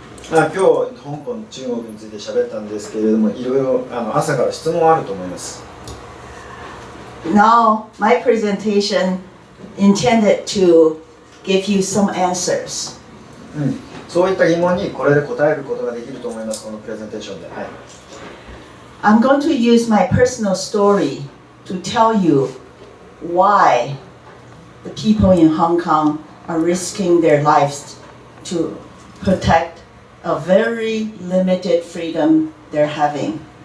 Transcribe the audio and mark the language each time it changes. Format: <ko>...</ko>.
<ja>今日香港、中国について喋ったんですけれども、いろいろ朝から質問あると思います。</ja> <en>Now, my presentation intended to give you some answers.</en> <ja>そういった疑問にこれで答えることができると思います、このプレゼンテーションで。はい、</ja> <en>I'm going to use my personal story to tell you why the people in Hong Kong are risking their lives to protect a very limited freedom they're having.</en>